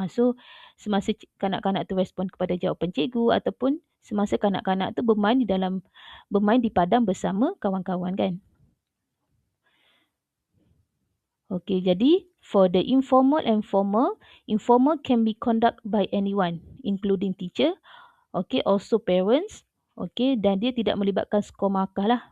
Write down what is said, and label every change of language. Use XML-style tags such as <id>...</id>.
<ms>So semasa kanak-kanak tu respon kepada jawapan cikgu ataupun semasa kanak-kanak tu bermain di padang bersama kawan-kawan kan.</ms> <en>Okay,</en> <ms>jadi</ms> <en>for the informal and formal, informal can be conducted by anyone, including teacher. Okay, also parents.</en> <ms>Okay, dan dia tidak melibatkan skor markah lah.</ms>